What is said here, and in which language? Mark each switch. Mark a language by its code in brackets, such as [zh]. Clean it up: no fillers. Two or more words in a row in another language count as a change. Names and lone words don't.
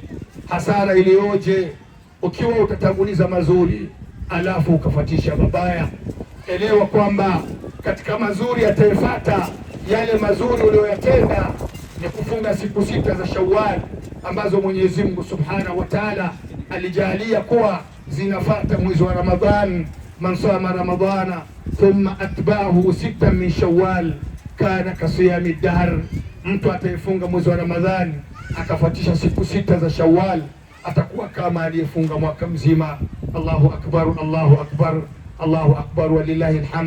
[sw] Hasara iliyoje ukiwa utatanguliza mazuri alafu ukafatisha mabaya. Elewa kwamba katika mazuri yatafuata yale mazuri uliyoyatenda ni kufunga siku 6 za Shawwal ambazo Mwenyezi Mungu [ar] سبحانه وتعالى [sw] alijalia kuwa zinafata mwezi wa Ramadhan. [ar] من صام رمضان ثم أتبعه ستا من شوال كان كصيام الدهر, [sw] mtu atayefunga mwezi wa Ramadhani akafatisha siku 6 za Shawwal atakuwa kama aliyefunga mwaka mzima. [ar] الله أكبر، الله أكبر، الله أكبر، ولله الحمد.